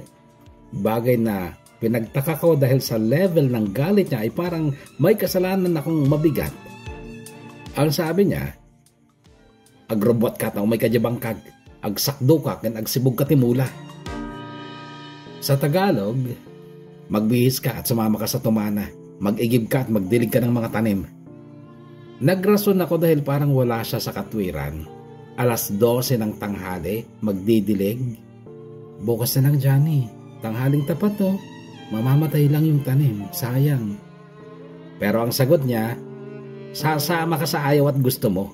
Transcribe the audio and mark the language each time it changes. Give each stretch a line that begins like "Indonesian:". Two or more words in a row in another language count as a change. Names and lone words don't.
Filipino: Bagay na pinagtaka ko dahil sa level ng galit niya ay parang may kasalanan akong mabigat. Ang sabi niya,
Iloko: agrobot ka na may kadyabangkag, agsakdo ka ken agsibog ka timula.
Filipino: Sa Tagalog, magbihis ka at sumama ka sa tumana, mag-igib ka at magdilig ka ng mga tanim. Nagrason ako dahil parang wala siya sa katwiran. 12:00 ng tanghali, magdidilig. Bukas na lang Johnny, tanghaling tapat to. Mamamatay lang yung tanim, sayang. Pero ang sagot niya, sasama ka sa ayaw at gusto mo.